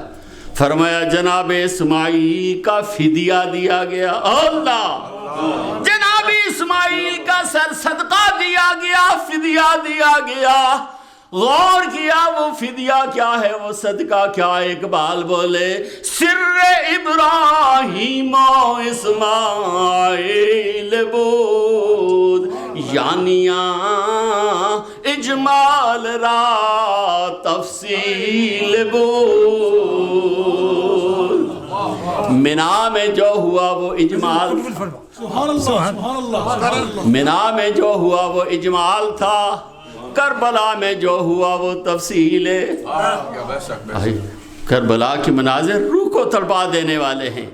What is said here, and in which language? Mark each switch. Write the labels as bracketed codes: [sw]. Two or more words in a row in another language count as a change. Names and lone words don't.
[ur] فرمایا جناب اسماعیل کا فدیہ دیا گیا۔ اللہ، جناب اسماعیل کا سر صدقہ دیا گیا، فدیہ دیا گیا۔ غور کیا وہ فدیہ کیا ہے، وہ صدقہ کیا ہے؟ اقبال بولے [fa] سر ابراہیم و اسماعیل بود، یعنیاں اجمال را تفصیل بود۔ [ur] منا میں جو ہوا وہ اجمال، منا میں جو ہوا وہ اجمال تھا، کربلا میں جو ہوا وہ تفصیل ہے۔ کربلا کے مناظر روح کو تڑپا دینے والے ہیں۔